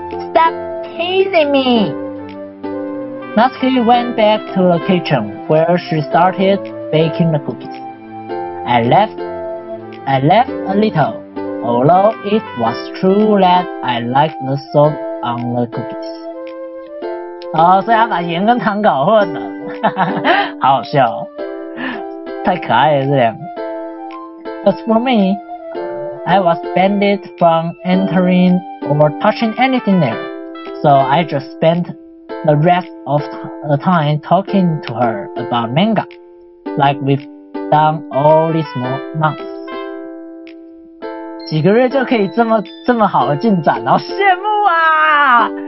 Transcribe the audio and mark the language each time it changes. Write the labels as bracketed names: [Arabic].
[English] Stop teasing me! Natsuki went back to the kitchen where she started baking the cookies. I left a little, although it was true that I liked the salt on the cookies. [Chinese] 哦，所以他把盐跟糖搞混了，好好笑哦，太可爱了这样。 [English] As for me, I was banned from entering or touching anything there, so I just spent the rest of the time talking to her about manga, like we've done all these months. [Chinese] 几个月就可以这么好的进展，好羡慕啊！